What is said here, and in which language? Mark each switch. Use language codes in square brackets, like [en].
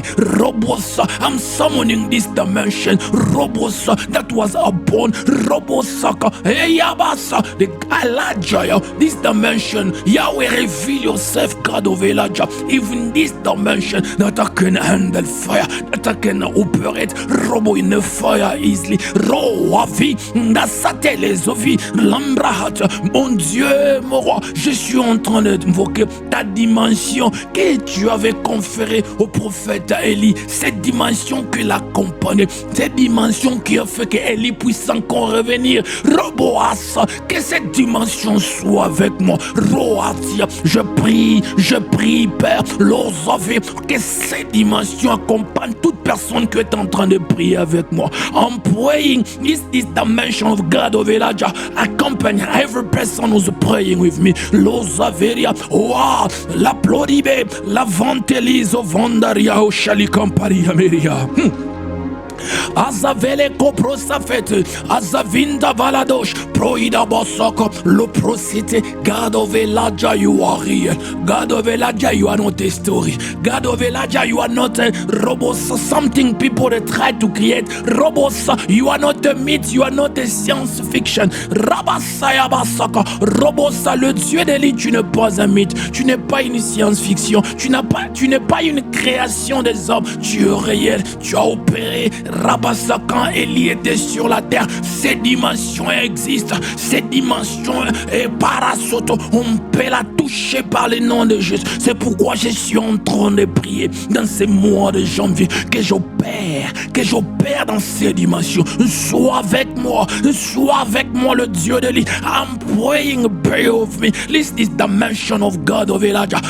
[en] Robosa, I'm summoning this dimension. Robosa, that was upon Robosaka. Hey, Yabasa, the Elijah, this dimension. Yahweh, reveal yourself, God of Elijah. Even this dimension that I can handle fire, that I can operate Robo in the fire easily. Roavi, Nasatelezovi, Lambrahat. [fr] Mon Dieu, mon roi, je suis en train d'invoquer ta dimension que tu avais conférée au prophète Élie. Cette dimension qui l'accompagnait, cette dimension qui a fait que Élie puisse encore revenir. Roboas, que cette dimension soit avec moi. Roatia, je prie, Père, Losavé, que cette dimension accompagne toute personne qui est en train de prier avec moi. [en] I'm praying this dimension of God of Elijah. Accompany every person who's praying with me. Losaveria, wow, la ploribe, la vantelizo vondaria, o shalikampari ameria. Azavele koprosafete, Azavinda valadosh, Proida bosoko, Loprosite, God of Elijah, you are real. God of Elijah, you are not a story. God of Elijah, you are not a robos, something people they try to create. Robos, you are not a myth, you are not a science fiction. [fr] Rabasaya basaka, Robos, le Dieu d'Élie, tu n'es pas un mythe, tu n'es pas une science-fiction, tu n'es pas une création des hommes, tu es réel, tu as opéré. Rabassa, quand Élie était sur la terre, ces dimensions existent, ces dimensions et parasoto, on peut la toucher par le nom de Jésus. C'est pourquoi je suis en train de prier dans ces mois de janvier, que j'opère dans ces dimensions. Sois avec moi, le Dieu de l'île. [en] I'm praying, pray with me. This is the dimension of God of Elijah.